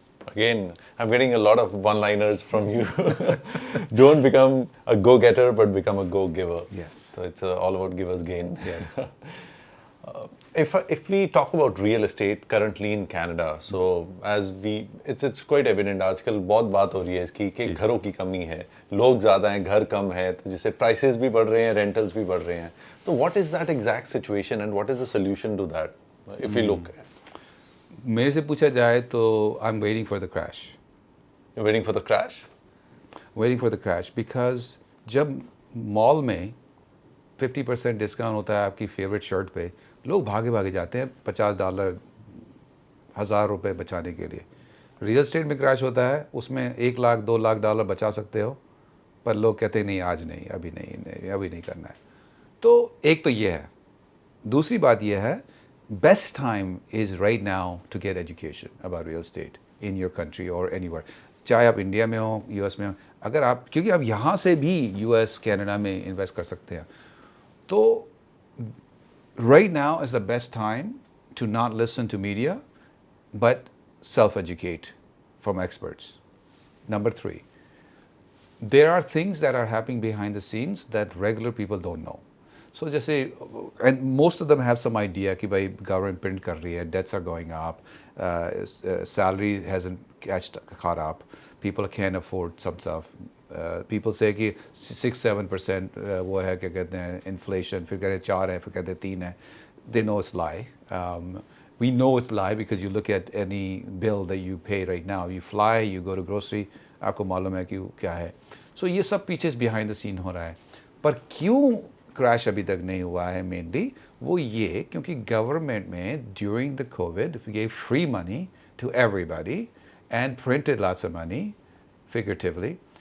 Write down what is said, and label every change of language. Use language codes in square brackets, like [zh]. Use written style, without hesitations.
[en] Again, I'm getting a lot of one-liners from you. Don't become a go-getter, but become a go-giver. Yes. So it's all about givers gain. Yes. If we talk about real estate currently in Canada, so it's quite evident [hi] आजकल बहुत बात हो रही है इसकी कि घरों की कमी है, लोग ज़्यादा हैं, घर कम है, तो जिससे prices भी बढ़ रहे हैं, rentals भी बढ़ रहे हैं. [en] So what is that exact situation and what is the solution to that? If we look at [hi] मेरे से पूछा जाए तो [en] I am waiting for the crash. Waiting for the crash? Waiting for the crash because [hi] जब mall में 50% discount होता है आपकी फेवरेट शर्ट पे, लोग भागे भागे जाते हैं $50, $1000 बचाने के लिए। रियल एस्टेट में क्रैश होता है, उसमें $1 लाख $2 लाख बचा सकते हो, पर लोग कहते हैं नहीं आज नहीं, अभी नहीं, अभी नहीं करना है। तो एक तो ये है। दूसरी बात ये है, [en] best time is right now to get education about real estate in your country or anywhere, [hi] चाहे आप इंडिया में हो, यूएस में हो। अगर आप, क्योंकि आप यहाँ से भी यूएस कनाडा में इन्वेस्ट कर सकते हैं, तो [en] right now is the best time to not listen to media but self-educate from experts. Number 3, there are things that are happening behind the scenes that regular people don't know. So जैसे, and most of them have some idea [hi] कि भाई government print कर रही है, [en] debts are going up, salary hasn't caught up, people can't afford some stuff. People say [hi] कि 6-7% वो है, क्या कहते हैं, inflation, फिर कहते हैं 4 है, फिर कहते हैं 3 है. [en] They know it's lie. We know it's lie because you look at any bill that you pay right now. You fly, you go to grocery, [hi] आपको मालूम है कि क्या है. So ये सब पीछे behind the scene हो रहा है. पर क्यों क्रैश अभी तक नहीं हुआ है मेनली वो ये, क्योंकि गवर्नमेंट में [en] during the Covid gave free money to everybody and printed lots of money figuratively,